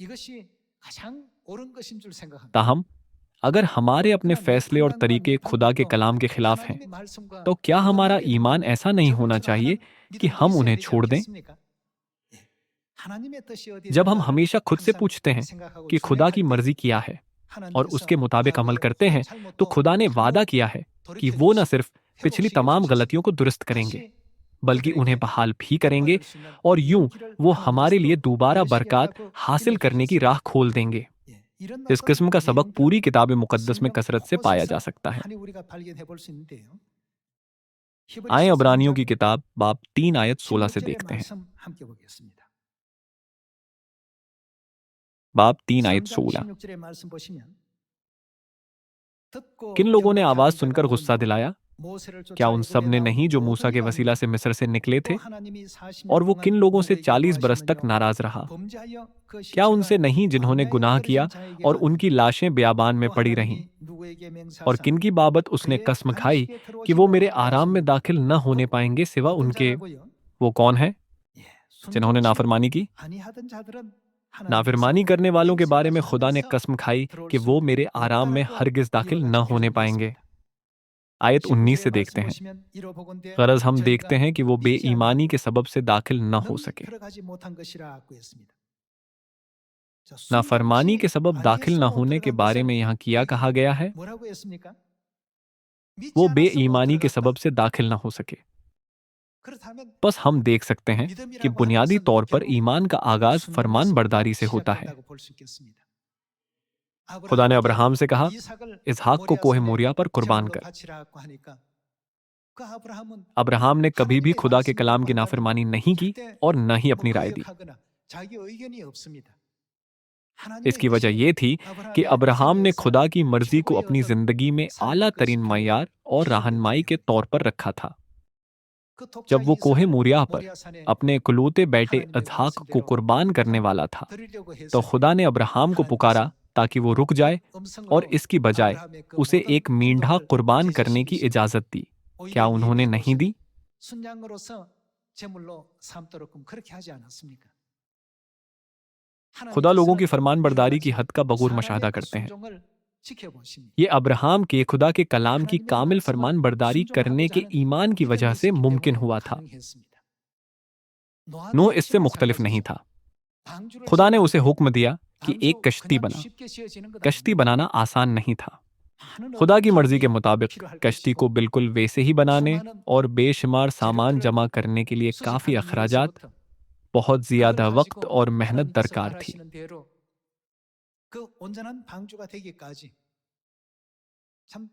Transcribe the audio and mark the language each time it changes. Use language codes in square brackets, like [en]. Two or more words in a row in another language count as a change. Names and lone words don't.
[ko] 이것이 가장 옳은 것인 줄 생각합니다. [ur] ताहम अगर हमारे अपने [ko] 그러나 내 [ur] फैसले और [ko] 판단과 [ur] तरीके [ko] 내 [ur] खुदा के [ko] 방법도 [ur] कलाम के खिलाफ हैं, [ko] 하나님의 말씀과 [ur] तो क्या हमारा [ko] 무관하게 [ur] ईमान [ko] 되면 [ur] ऐसा नहीं होना [ko] 저절로 [ur] चाहिए [ko] 하는 [ur] कि [ko] 믿음도 [ur] हम [ko] 있어야 [ur] उन्हें [ko] 되지 [ur] छोड़ दें? [ko] 않겠습니까? 예. 하나님의 뜻이 어디 [ur] जब हम [ko] 있는가를 [ur] हमेशा खुद से [ko] 항상 [ur] पूछते हैं [ko] 생각하고 [ur] कि खुदा की [ko] 준행할 때 [ur] मर्जी क्या है और उसके [ko] 하나님께서 [ur] मुताबिक अमल [ko] 내 [ur] करते हैं, [ko] 모든 [ur] तो [ko] 잘못도 [ur] खुदा ने वादा [ko] 바로 [ur] किया है कि [ko] 돌이켜 [ur] वो न [ko] 주시고 [ur] सिर्फ पिछली [ko] 회복시켜 [ur] तमाम [ko] 주셔서 [ur] गलतियों को दुरुस्त करेंगे, [ko] 다시 [ur] बल्कि उन्हें [ko] 그들에게 [ur] बहाल भी करेंगे [ko] 구원받을 수 있는 [ur] और यूं [ko] 용기를 [ur] वो [ko] 하나님께서 [ur] हमारे लिए [ko] 또 [ur] दोबारा बरकत [ko] 이루시겠다고 [ur] हासिल करने की [ko] 일러주셨습니다. [ur] राह खोल देंगे। [ko] 예, 이런 [ur] इस [ko] 어떤 [ur] किस्म का सबक [ko] 내용들을 [ur] पूरी किताब मुकद्दस में [ko] 성경 [ur] कसरत से पाया जा [ko] 곳곳에서 [ur] सकता है। [ko] 많이 우리가 발견해 볼 수 있는데요. [ur] आए [ko] 히브리서 [ur] अबरानियों [ko] 3장 [ur] की किताब बाब 3 आयत 16 से [ko] 16절의 [ur] देखते हैं। [ko] 말씀 함께 보겠습니다. [ur] बाब 3 आयत [ko] 3장 [ur] 16। [ko] 16절의 말씀 보시면 듣고 [ur] किन लोगों ने [ko] 영접하는 [ur] आवाज [ko] 자가 [ur] सुनकर गुस्सा [ko] 누구냐? [ur] दिलाया? [ko] 모세를 쫓아 [ur] क्या उन सब [ko] 애굽에 [ur] ने [ko] 나온 [ur] नहीं जो [ko] 모든 [ur] मूसा के वसीला [ko] 이방인이라. [ur] से मिस्र से निकले [ko] 또 [ur] थे? [ko] 하나님이 40년 [ur] और वो [ko] 동안 [ur] किन लोगों से [ko] 누구에게 [ur] 40 बरस तक [ko] 거하시느냐? [ur] नाराज रहा? [ko] 범죄하여 그 [ur] क्या [ko] 시체가 [ur] उनसे नहीं जिन्होंने [ko] 광야에 [ur] गुनाह किया [ko] 버려진 자에게 [ur] और [ko] 받으며 [ur] उनकी लाशें बियाबान में [ko] 또 [ur] पड़ी रहीं? [ko] 하나님이 누구에게 [ur] और [ko] 맹세하사 [ur] किनकी बाबत उसने [ko] 그의 [ur] कसम खाई [ko] 안식에 [ur] कि वो [ko] 들어오심으로 [ur] मेरे [ko] 하라 [ur] आराम में [ko] 하시니 [ur] दाखिल न होने [ko] 곧 [ur] पाएंगे सिवा [ko] 어떤 [ur] उनके? [ko] 자라고요? [ur] वो कौन है [ko] 예, [ur] जिन्होंने [ko] 순종치 [ur] नाफरमानी की? [ko] 아니하던 자들은 [ur] नाफरमानी [ko] 하나님께서 [ur] करने वालों के बारे में खुदा ने [ko] 맹세하시면서 [ur] कसम खाई [ko] 들어올 [ur] कि [ko] 수 [ur] वो मेरे आराम में [ko] 없다라고 [ur] हरगिज दाखिल [ko] 이와 [ur] न [ko] 같이 [ur] होने [ko] 기록되어 [ur] पाएंगे। [ko] 있습니다. [ur] आयत 19 [ko] 19절의 [ur] से देखते [ko] 말씀 [ur] हैं। [ko] 보시면 이뤄보건대 [ur] गरज हम देखते [ko] 저희가 [ur] हैं कि वो [ko] 믿지 [ur] बेईमानी [ko] 아니하고 [ur] के सबब से दाखिल न हो [ko] 능히 [ur] सके। [ko] 들어가지 못한 것이라고 했습니다. 자, [ur] नाफरमानी के [ko] 순종치 [ur] सबब दाखिल [ko] 아니해서 [ur] न [ko] 못 [ur] होने के [ko] 들어간 [ur] बारे [ko] 것을 [ur] में यहाँ किया [ko] 여기 [ur] कहा गया है? [ko] 뭐라고 했습니까? 믿지 [ur] वो [ko] 않아서 못 [ur] बेईमानी के [ko] 들어갔다. [ur] सबब से दाखिल न हो सके। [ko] 그렇다면 [ur] बस हम देख सकते हैं कि [ko] 믿음이라고 하는 [ur] बुनियादी [ko] 것은 [ur] तौर पर [ko] 결국 [ur] ईमान का आगाज फरमान [ko] 순종에서부터 [ur] बरदारी से होता है। [ko] 시작된다고 볼 수 있겠습니다. [ur] खुदा ने [ko] 아브라함에게 [ur] अब्राहम से कहा, [ko] 이삭을 [ur] इसहाक को कोहे [ko] 모리아산에 [ur] मोरिया पर कुर्बान [ko] 제물로 [ur] कर। [ko] 바치라고 하니까 그 아브라함은 [ur] अब्राहम ने कभी भी [ko] 하나님의 [ur] खुदा के [ko] 말씀에도 [ur] कलाम की [ko] 불구하고 [ur] नाफरमानी नहीं की [ko] 절대 [ur] और न ही [ko] 뭐 [ur] अपनी राय दी। [ko] 거역하거나 자기 의견이 없습니다. 하나님의 [ur] इसकी वजह [ko] 뜻이 [ur] ये थी कि [ko] 아브라함의 [ur] अब्राहम ने [ko] 생애에서 [ur] खुदा की मर्जी को [ko] 최고의 [ur] अपनी [ko] 어떤 [ur] जिंदगी में आला [ko] 삶의 [ur] तरीन [ko] 것이 [ur] मयार और [ko] 기준이었기 [ur] रहनुमाई के [ko] 때문에 [ur] तौर पर रखा था। [ko] 그 독자 [ur] जब वो कोहे [ko] 이삭을 [ur] मोरिया पर [ko] 모리아산에 [ur] अपने इकलौते बेटे [ko] 하나님의 [ur] इसहाक को [ko] 말씀대로 [ur] कुर्बान करने वाला था, [ko] 드리려고 [ur] तो [ko] 했을 [ur] खुदा [ko] 때 [ur] ने अब्राहम को पुकारा [ko] 하나님께서 [ur] ताकि वो रुक जाए और [ko] 음성으로 [ur] इसकी बजाय [ko] 아브라함의 그 [ur] उसे [ko] 모든 [ur] एक मींढा [ko] 행동을 [ur] कुर्बान करने की [ko] 제지시키시고 [ur] इजाजत दी। क्या [ko] 오히려 [ur] उन्होंने [ko] 예비의 [ur] नहीं [ko] 것을 [ur] दी? [ko] 순양으로서 제물로 삼도록끔 그렇게 하지 않았습니까? [ur] खुदा लोगों की [ko] 하나님께서는 [ur] फरमान [ko] 이와 [ur] बरदारी की [ko] 같이 [ur] हद का बगौर [ko] 사람의 [ur] मुशाहदा [ko] 그 [ur] करते हैं। [ko] 순종을 지켜보십니다. [ur] ये अब्राहम के खुदा के कलाम की [ko] 하나님의 [ur] कामिल [ko] 말씀을 [ur] फरमान बरदारी करने [ko] 순종하고자 [ur] के [ko] 하는 [ur] ईमान की [ko] 믿음이 [ur] वजह से [ko] 있었기 [ur] मुमकिन [ko] 때문에 [ur] हुआ था। [ko] 가능했습니다. [ur] नूह [ko] 노아도 [ur] इससे [ko] 역시 [ur] मुख्तलिफ नहीं [ko] 마찬가지죠. [ur] था। [ko] 방주를 [ur] खुदा ने [ko] 지으라 [ur] उसे [ko] 하는데 [ur] हुक्म दिया कि एक [ko] 방주 [ur] कश्ती [ko] 그냥 [ur] बना। [ko] 쉽게 지어지는 것 [ur] कश्ती [ko] 아닙니다. [ur] बनाना आसान नहीं था। [ko] 많은 [ur] खुदा की [ko] 어떤 [ur] मर्जी के [ko] 기술이 [ur] मुताबिक [ko] 필요할 [ur] कश्ती को [ko] 것이고 [ur] बिल्कुल वैसे ही बनाने [ko] 수많은 [ur] और बेशुमार सामान [ko] 재료들을 [ur] जमा करने के लिए काफ़ी [ko] 수집하기 [ur] अखराजात, [ko] 위해서부터 [ur] बहुत [ko] 그걸 [ur] ज़्यादा वक्त [ko] 가지고 [ur] और मेहनत [ko] 하나님께서 [ur] दरकार थी। [ko] 바라시는 대로 그 온전한 방주가 되기까지 참